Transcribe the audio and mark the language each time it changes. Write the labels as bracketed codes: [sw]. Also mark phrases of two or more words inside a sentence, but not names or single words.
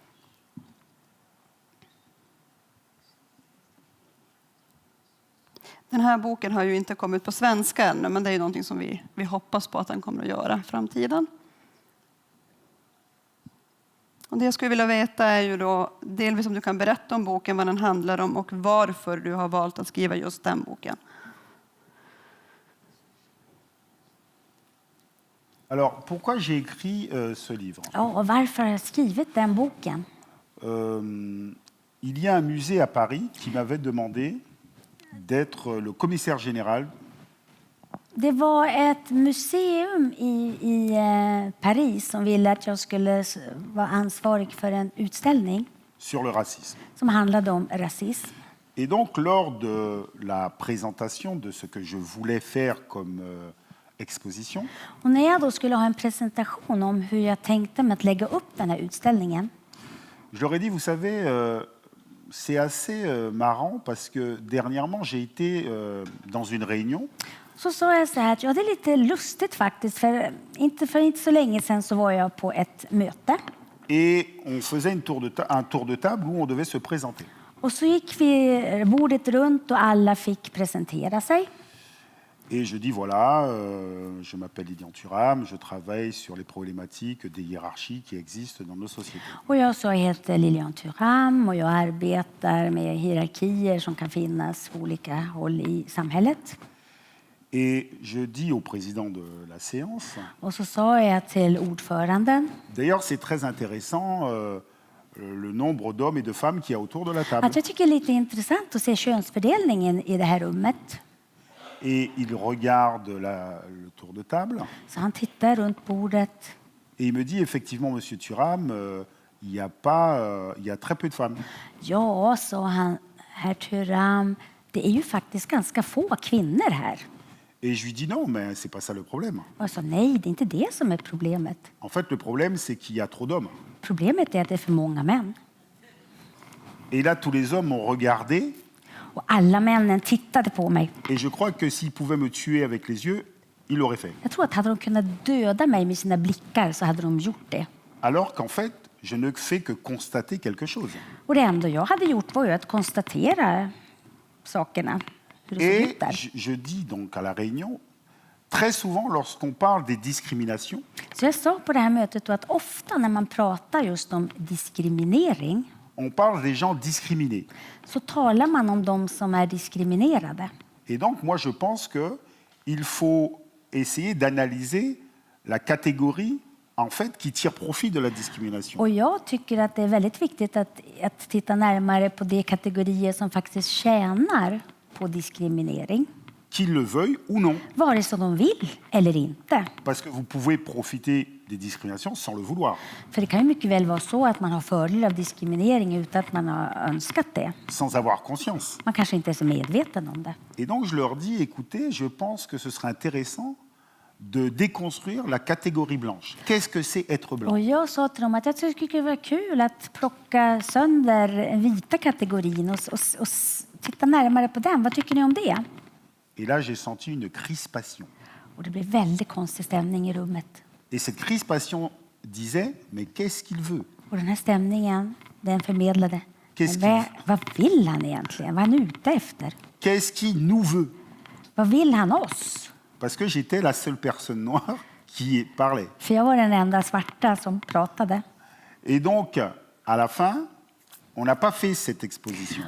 [sv] Den här boken har ju inte kommit på svenska ännu, men det är ju någonting som vi hoppas på att den kommer att göra i framtiden. Och det jag skulle vilja veta är ju då delvis om du kan berätta om boken, vad den handlar om och varför du har valt att skriva just den boken. [fr] Alors, pourquoi j'ai écrit ce livre? [sv] Ja, och varför har jag skrivit den boken? [fr] Il y a un musée à Paris qui m'avait demandé d'être le commissaire général [sv] Det var ett museum i Paris som ville att jag skulle vara ansvarig för en utställning [fr] sur le racisme. [sv] som handlade om rasism. [fr] Et donc, lors de la présentation de ce que je voulais faire comme exposition, [sv] Och när jag då skulle ha en presentation om hur jag tänkte med att lägga upp den här utställningen, [fr] je leur ai dit, vous savez, c'est assez marrant parce que dernièrement, j'ai été dans une réunion [sv] så sa jag så här att ja, det är lite lustigt faktiskt, för inte så länge sedan så var jag på ett möte. [fr] et on faisait un tour de table où on devait se présenter. [sv] Och så gick vi bordet runt och alla fick presentera sig. [fr] Et je dis, voilà, je m'appelle Lilian Thuram, je travaille sur les problématiques des hiérarchies qui existent dans nos sociétés. [sv] Och jag sa, jag heter Lilian Thuram och jag arbetar med hierarkier som kan finnas på olika håll i samhället. [fr] Et je dis au président de la séance, [sv] Och så sa jag till ordföranden [fr] d'ailleurs c'est très intéressant le nombre d'hommes et de femmes qu'il y a autour de la table. [sv] att jag tycker det är lite intressant att se könsfördelningen i det här rummet. [fr] Et il regarde le tour de table [sv] Så han tittar runt bordet. [fr] et il me dit effectivement, Monsieur Thuram, il y a très peu de femmes. [sv] Ja, sa han, herr Thuram, det är ju faktiskt ganska få kvinnor här. [fr] Et je lui dis non, mais c'est pas ça le problème. [sv] Och jag sa nej, det är inte det som är problemet. [fr] En fait, le problème, c'est qu'il y a trop d'hommes. [sv] Problemet är att det är för många män. [fr] Et là, tous les hommes m'ont regardé [sv] Och alla männen tittade på mig. [fr] et je crois que s'ils pouvaient me tuer avec les yeux, ils l'auraient fait. [sv] Jag tror att hade de kunnat döda mig med sina blickar så hade de gjort det. [fr] Alors qu'en fait, je ne fais que constater quelque chose. [sv] Och det enda jag hade gjort var ju att konstatera sakerna. Hur det såg [fr] Et [sv] ut där. [fr] je dis donc à la réunion, très souvent lorsqu'on parle des discriminations, [sv] Så jag sa på det här mötet då att ofta när man pratar just om diskriminering [fr] on parle des gens discriminés. [sv] så talar man om de som är diskriminerade. [fr] Et donc, moi, je pense qu'il faut essayer d'analyser la catégorie en fait, qui tire profit de la discrimination. [sv] Och jag tycker att det är väldigt viktigt att titta närmare på de kategorier som faktiskt tjänar på diskriminering. [fr] Qu'ils le veuillent ou non. [sv] Vare sig de vill eller inte. [fr] Parce que vous pouvez profiter des discriminations sans le vouloir. [sv] För det kan ju mycket väl vara så att man har fördel av diskriminering utan att man har önskat det. [fr] Sans avoir conscience. [sv] Man kanske inte är så medveten om det. [fr] Et donc je leur dis, écoutez, je pense que ce serait intéressant de déconstruire la catégorie blanche. Qu'est-ce que c'est être blanc? [sv] Och jag sa till dem att jag tycker det var kul att plocka sönder den vita kategorin och titta närmare på den. Vad tycker ni om det? [fr] Et là, j'ai senti une crispation. [sv] Och det blev väldigt konstig stämning i rummet. [fr] Et cette crispation disait, mais qu'est-ce qu'il veut? [sv] Och den här stämningen, den förmedlade. [fr] Qu'est-ce [sv] Men vad vill han egentligen? Vad är han ute efter? [fr] Qu'est-ce qu'il nous veut? [sv] Vad vill han oss? [fr] Parce que j'étais la seule personne noire qui parlait. [sv] För jag var den enda svarta som pratade. [fr] Et donc, à la fin, on n'a pas fait cette exposition.